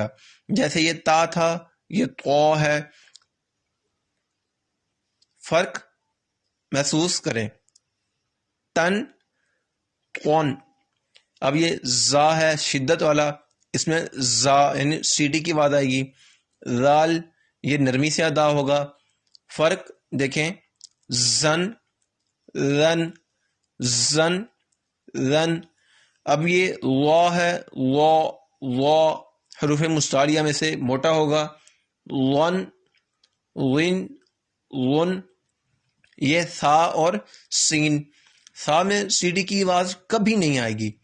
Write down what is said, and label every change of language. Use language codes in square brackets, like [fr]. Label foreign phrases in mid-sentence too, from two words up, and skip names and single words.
[ur] جیسے یہ تا تھا یہ تو ہے، فرق محسوس کریں. تن قون. اب یہ زا ہے شدت والا، اس میں زا یعنی سیٹی کی آواز آئے گی. زال یہ نرمی سے ادا ہوگا. فرق دیکھیں زن رن زن رن. اب یہ وا ہے وا حروف مستعلیہ میں سے موٹا ہوگا. ون ون ون. یہ ثا اور سین. ثا میں سیٹی کی آواز کبھی نہیں آئے گی.